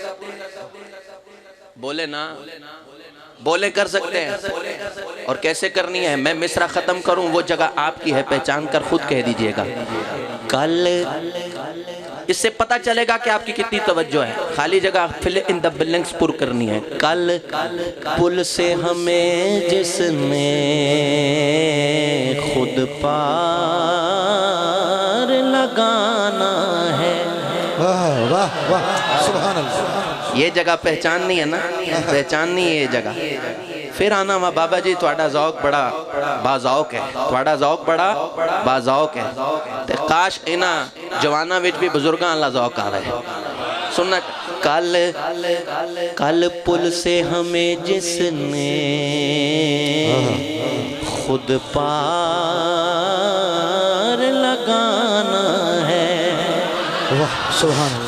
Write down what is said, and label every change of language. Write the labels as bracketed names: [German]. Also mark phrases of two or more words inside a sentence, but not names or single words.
[Urdu] بولے نا، بولے کر سکتے ہیں؟ اور کیسے کرنی ہے؟ میں مصرع ختم کروں، وہ جگہ آپ کی ہے، پہچان کر خود کہہ دیجئے گا کل۔ اس سے پتہ چلے گا کہ آپ کی کتنی توجہ ہے۔ خالی جگہ [English] fill in the blanks [Urdu] پر کرنی ہے۔ کل پل سے ہمیں جس نے خود پار لگانا ہے۔ واہ واہ واہ [Arabic] سبحان اللہ۔ [Urdu] یہ جگہ پہچاننی ہے نا، پہچاننی ہے یہ جگہ۔ [Punjabi] پھر آنا وا بابا جی تھوڑا ذوق بڑا باذوق ہے، تھوڑا ذوق بڑا باذوق ہے، تے کاش اینا جوانا وچ بھی بزرگاں اللہ ذوق آ رہے۔ [Urdu] سننا، کل پل سے ہمیں جس نے خود پار لگانا ہے، [Arabic] سبحان اللہ۔